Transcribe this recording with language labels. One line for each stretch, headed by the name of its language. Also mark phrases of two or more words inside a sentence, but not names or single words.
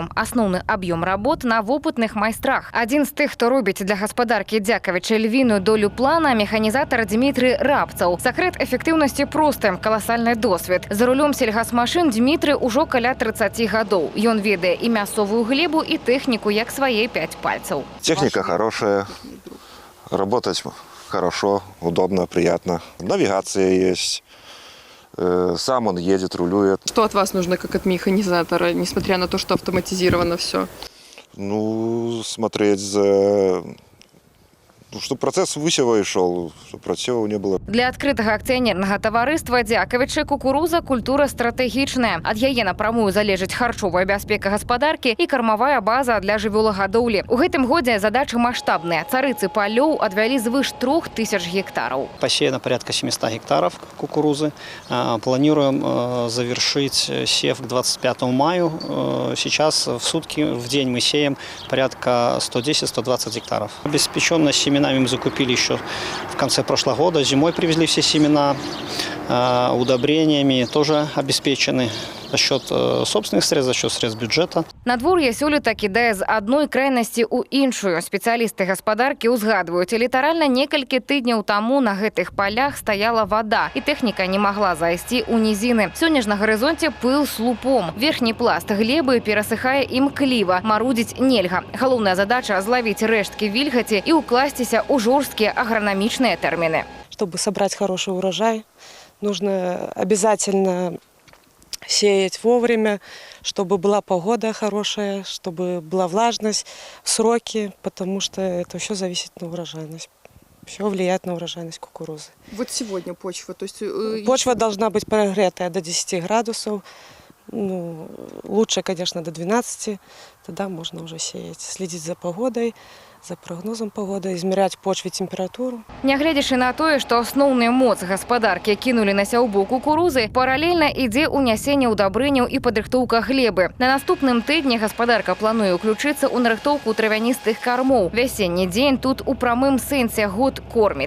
Belarusian: Асноўны аб'ём работ на вопытных майстрах. Адзін з тых, хто робіць для гаспадаркі Дзякавіча львіную долю плана, механізатар Дмітрый Рабцаў. Сакрэт эфектыўнасці просты – каласальны досвед. За рулём сельгасмашын Дмітрый ужо каля 30 гадоў. Ён ведае і мясцовую глебу, і тэхніку, як свае 5 пальцаў.
Russian: Техника хорошая, работать хорошо, удобно, приятно. Навигация есть. Сам он едет, рулюет. Что от вас нужно, как от механизатора, несмотря на то, что автоматизировано все? Ну, смотреть за... чтобы процесс высева шел, чтобы просева не было.
Belarusian: Для адкрытага акцыянернага таварыства Дзякавічы кукуруза культура стратэгічная. Ад яе напрамую залежыць харчовая бяспека гаспадаркі і кармавая база для жывёлагадоўлі. У гэтым годзе задачы маштабныя. Царыцы палёў адвялі звыш 3000 гектаров.
Russian: Посеяно порядка 700 гектаров кукурузы. Планируем завершить сев к 25 мая. Сейчас в сутки, в день мы сеем порядка 110-120 гектаров. Обеспеченность семенами мы закупили еще в конце прошлого года. Зимой привезли все семена. Удобрениями тоже обеспечены за счет собственных средств, за счет средств бюджета.
Belarusian: Надвор'е сёлета кідае з адной крайнасці ў іншую. Спецыялісты гаспадаркі ўзгадваюць, літаральна некалькі тыдняў таму на гэтых палях стаяла вода, і тэхніка не магла зайсці ў нізіны. Сёння ж на гарызонце пыл слупом. Верхні пласт глебы перасыхае імкліва. Марудзіць нельга. Галоўная задача – злавіць рэшткі вільгаці і ўкласціся ў жорсткія агранамічныя тэрміны.
Russian: Чтобы собрать хороший урожай, нужно обязательно сеять вовремя, чтобы была погода хорошая, чтобы была влажность, сроки, потому что это все зависит на урожайность. Все влияет на урожайность кукурузы. Вот сегодня почва, то есть... Почва должна быть прогретая до 10 градусов. Ну, лучше, конечно, до 12. Тогда можно уже сеять. Следить за погодой, за прогнозом погоды, измерять почве температуру.
Belarusian: Нягледзячы на тое, што асноўны моц гаспадаркі кінулі на сяўбу кукурузы, паралельна ідзе ўнясенне ўдабрэнняў і падрыхтоўка глебы. На наступным тыдні гаспадарка плануе ўключыцца ў нарыхтоўку травяністых кармоў. Вясенні дзень тут у прамым сэнсе год корміць.